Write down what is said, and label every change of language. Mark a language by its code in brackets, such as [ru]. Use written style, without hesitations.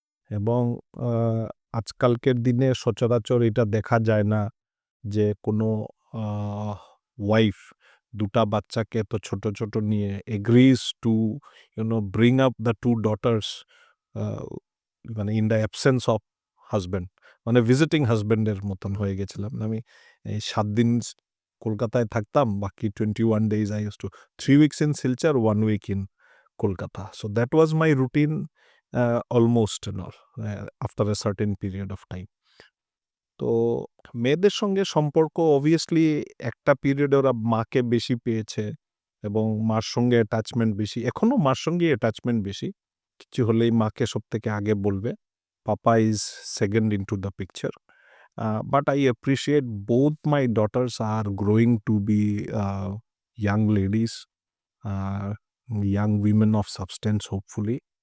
[bn] এবং আজকালকের দিনে সচরাচর এটা দেখা যায় না যে কোনো ওয়াইফ দুটা বাচ্চাকে এত ছোট ছোট নিয়ে [en] agrees to bring up the two daughters [bn] মানে [en] in the absence of husband, [bn] মানে ভিজিটিং হাজব্যান্ডের মতন হয়ে গেছিলাম। আমি এই 7 দিন কলকাতায় থাকতাম, বাকি [en] 21 days I used to 3 weeks in Silchar, 1 week in Kolkata. So that was my routine almost and all after a certain period of time. [bn] তো মেয়েদের সঙ্গে সম্পর্ক অবভিয়াসলি একটা পিরিয়ডে ওরা মাকে বেশি পেয়েছে এবং মার সঙ্গে অ্যাটাচমেন্ট বেশি, এখনও মার সঙ্গে অ্যাটাচমেন্ট বেশি। কিছু হলেই মাকে সব থেকে আগে বলবে, [en] Papa is second into the picture. But I appreciate both my daughters are growing to be young ladies, young women of substance, hopefully.